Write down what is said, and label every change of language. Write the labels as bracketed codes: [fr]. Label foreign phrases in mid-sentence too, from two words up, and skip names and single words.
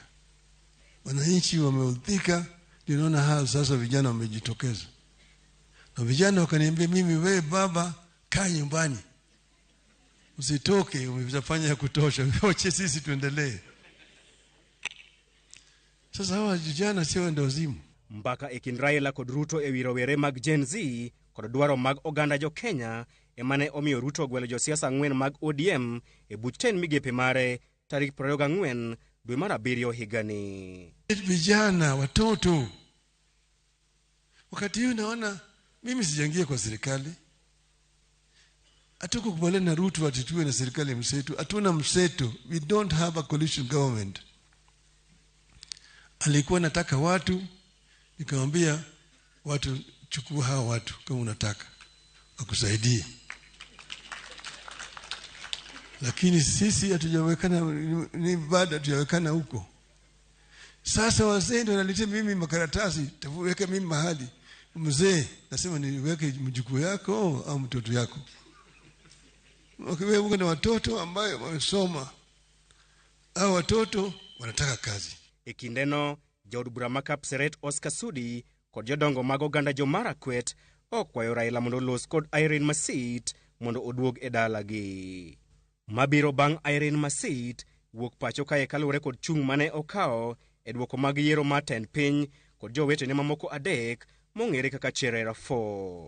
[sw] Wananchi wameudhika, ndio naona hao sasa vijana wamejitokeza. Na vijana wakaniambia mimi, wewe baba kaa nyumbani. Usitoke, umefanya ya kutosha. Wache sisi tuendelee. Sasa hawa vijana sio ndio wazimu. [luo] Mbaka ekin Raila kod Ruto ewi rowere mag Gen Z kod dwaro mag oganda jo Kenya emane omiyo Ruto gwelo josiasa 4 mag ODM e buch 10 migepe mare tarik 24 dwe mar 7 higani. [sw] Vijana, watoto. Wakati huu naona mimi sijaingia kwa serikali. Hatuko kubaliana na Ruto atitue na serikali mseto. Hatuna mseto. [en] We don't have a coalition government. [sw] Alikuwa nataka watu, nikamwambia watu, chukua hawa watu kama unataka wakusaidie. Lakini sisi hatujawekana, ni bado hatujawekana huko. Sasa wazee ndio wanaletea mimi makaratasi, tafuweke mimi mahali. Mzee nasema niweke mjukuu yako au mtoto yako. Wewe uko na watoto ambao wamesoma. Hao watoto wanataka kazi. [luo] Ekindeno Jod Buramaka Pseret Oscar Sudi kod jodongo mag oganda jo Marakwet okwayo Raila mondo los kod Irene Masit mondo oduog e dalagi. Mabiro bang' Irene Masit wuok pacho kae kalure kod chung' mane okao e duoko mag yiero mar tend piny kod jowetene mamoko adek mong'ere kaka Cherera 4.